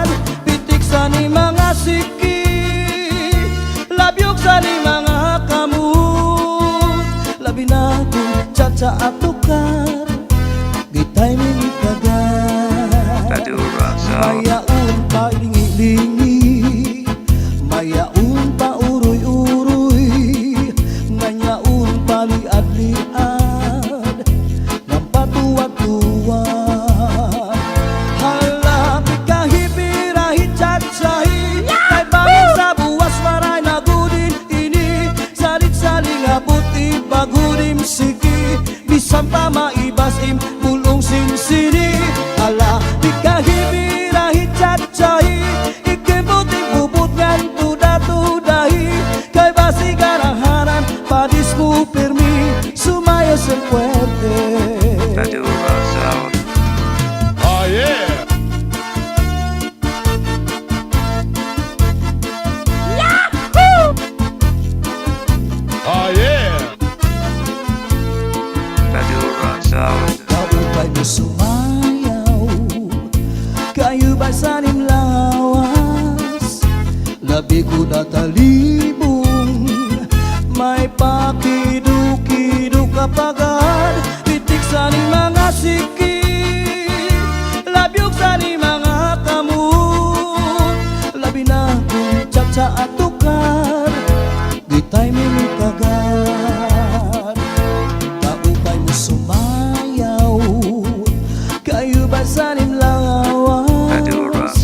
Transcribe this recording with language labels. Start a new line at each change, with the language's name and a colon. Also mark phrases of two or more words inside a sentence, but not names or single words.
Waray: Pitik sa ni mga siki, labyog sa ni mga kamot. Labi na kong tsa-tsa at tukar, gita'y minit kagad. Mayaon pa lingi-lingi, mayaon pa uroy-uroy, nganyaon pa liad-liad, ng patuwag-tuwag. Halapit kahipirahi tsa-tsahi, kay bangin sa buwas maray na gudin ini. Salit-saling abot ibagudim siki, bisan pa maibasim bulong sinsini. Halapit kahipirahi tsa-tsahi, ikibuting bubut ngan tuda-tudahi, kay basi garahanan padis mo permi, sumayos ang puwerte.
English: Oh yeah! Oh yeah!
Waray: Kaupay mo sumayaw, kayo ba sanim lawas? Labi ko natalibong, may pakido-kido kapagad. Pitik sa ni mga siki, labyog sa ni mga kamot. Labi na kong tsa-tsa at tukar, gita'y minit kagad. Kaupay mo sumayaw, kayo ba sanim lawas?